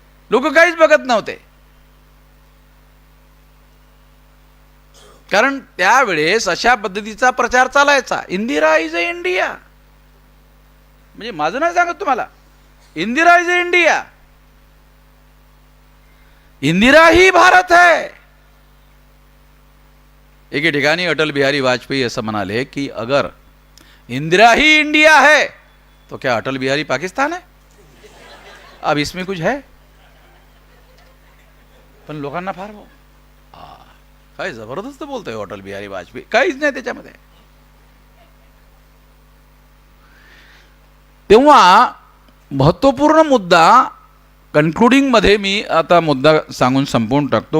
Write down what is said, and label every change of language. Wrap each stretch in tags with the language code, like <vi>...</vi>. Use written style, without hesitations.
<mr>लोक काहीच बघत नव्हते, कारण त्यावेळेस अशा पद्धतीचा प्रचार चालायचा.</mr> <en>Indira is a India,</en> <mr>म्हणजे माझं नाही सांगत तुम्हाला, Indira is a India,</mr> <hi>Indira ही भारत है.</hi> <mr>एके ठिकाणी अटल बिहारी वाजपेयी असं म्हणाले की</mr> <hi>अगर इंदिरा ही इंडिया है तो क्या अटल बिहारी पाकिस्तान है? अब इसमें कुछ है?</hi> <mr>पण लोकांना फार काय जबरदस्त बोलतोय अटल बिहारी वाजपेयी, काहीच नाही त्याच्यामध्ये. तेव्हा महत्त्वपूर्ण मुद्दा कन्क्लुडिंगमध्ये मी आता मुद्दा सांगून संपवून टाकतो.</mr>